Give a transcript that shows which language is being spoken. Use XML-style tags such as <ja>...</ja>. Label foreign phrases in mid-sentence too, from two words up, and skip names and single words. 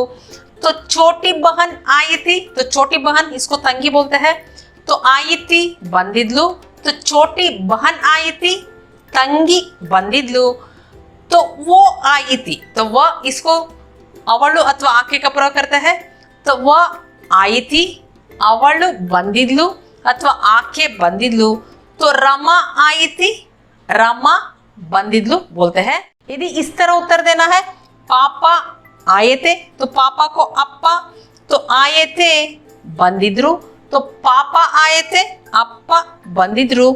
<hi>तो छोटी बहन आई थी, तो छोटी बहन इसको ತಂಗಿ बोलते हैं. तो आई थी बंदिद्ಲು. तो छोटी बहन आई थी,</hi> <kn>ಬಂದಿದ್ಲು.</kn> <hi>तो वो आई थी, तो वह इसको</hi> <kn>ಅವಳು ಅಥವಾ ಆಕೆ</kn> <hi>का प्रयोग करते हैं. तो तो वह आई थी,</hi> <kn>ಅವಳು ಬಂದಿದ್ಲು ಅಥವಾ ಆಕೆ ಬಂದಿದ್ಲು।</kn> <hi>तो रमा आई थी, रमा ಬಂದಿದ್ಲು बोलते हैं। यदि इस तरह उत्तर देना है, पापा आए थे तो पापा को अप्पा, तो आए थे ಬಂದಿದ್ರು, तो पापा आए थे</hi> <kn>ಅಪ್ಪ ಬಂದಿದ್ರು।</kn>